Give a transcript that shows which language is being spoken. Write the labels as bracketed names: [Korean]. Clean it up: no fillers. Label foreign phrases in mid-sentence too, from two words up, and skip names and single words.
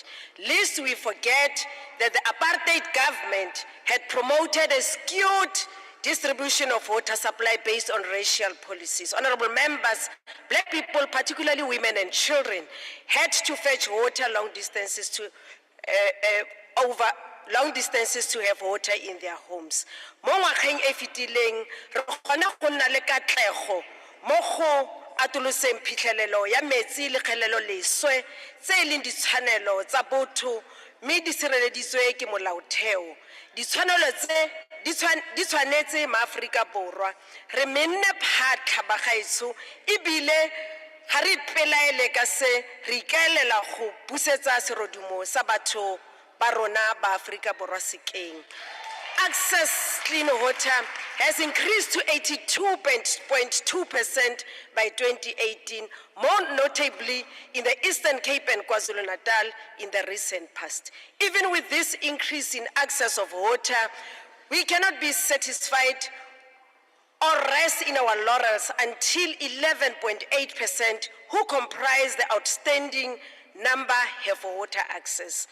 [English] Lest we forget that the apartheid government had promoted a skewed distribution of water supply based on racial policies. Honorable members, black people, particularly women and children, had to fetch water long distances to have water in their homes. [Tswana] Mo ngwageng e fetileng re kgona go nna le katlego mo go atoloseng phitlhelelo ya metsi le kgelelo leswe tse e leng ditshwanelo tsa botho mme di sireleditswe ke molaotheo. Ditshwanelo tse di tshwanetse maAforika Borwa re menne phatlha bagaetsho ebile ga re ipelaele ka se re ikaelela go busetsa serodumo sa batho ba rona ba Afrika Borwa sekeng. [English] Access clean water has increased to 82.2% by 2018, more notably in the Eastern Cape and KwaZulu-Natal in the recent past. Even with this increase in access of water, we cannot be satisfied or rest in our laurels until 11.8% who comprise the outstanding number have water access.